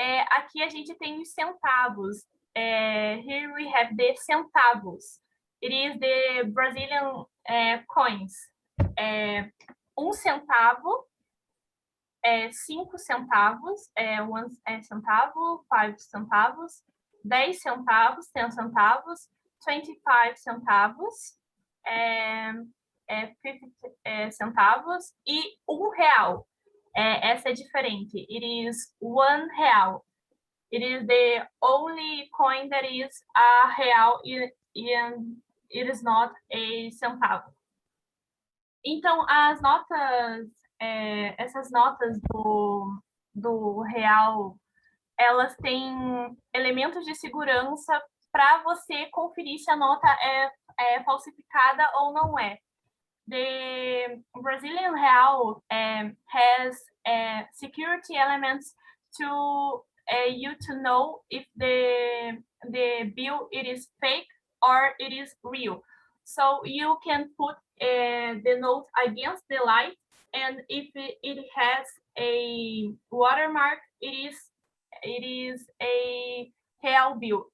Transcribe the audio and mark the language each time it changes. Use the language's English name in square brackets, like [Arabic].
[Portuguese] Aqui a gente tem os centavos. [English] Here we have the centavos. It is the Brazilian coins. [Portuguese] 1 centavo, 5 centavos, 1 centavo, 5 centavos, 10 centavos, 10 centavos, 25 centavos, 50 centavos e R$1. Essa é diferente. [English] It is R$1. It is the only coin that is a real and it is not a centavo. [Portuguese] Então, as notas, essas notas do real, elas têm elementos de segurança para você conferir se a nota é falsificada ou não é. [English] The Brazilian real has security elements to you to know if the bill it is fake or it is real. So you can put the note against the light, and if it has a watermark, it is a real bill.